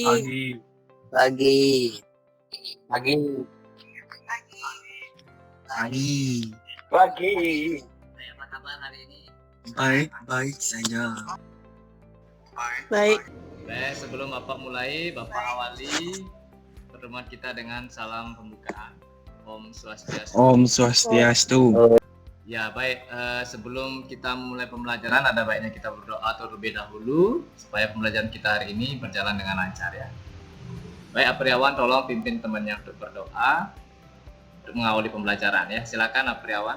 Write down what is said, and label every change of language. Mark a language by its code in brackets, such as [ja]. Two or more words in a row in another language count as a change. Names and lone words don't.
[id] Pagi. Pagi. Apa kabar hari ini? Baik saja. Baik. Baik, sebelum Bapak mulai, Bapak awali pertemuan kita dengan salam pembukaan. [ban] Om Swastiastu. Om Swastiastu. [id] Ya, baik. Sebelum kita mulai pembelajaran, ada baiknya kita berdoa terlebih dahulu supaya pembelajaran kita hari ini berjalan dengan lancar ya. Baik, Apriawan, tolong pimpin temannya untuk berdoa untuk mengawali pembelajaran ya. Silakan Apriawan.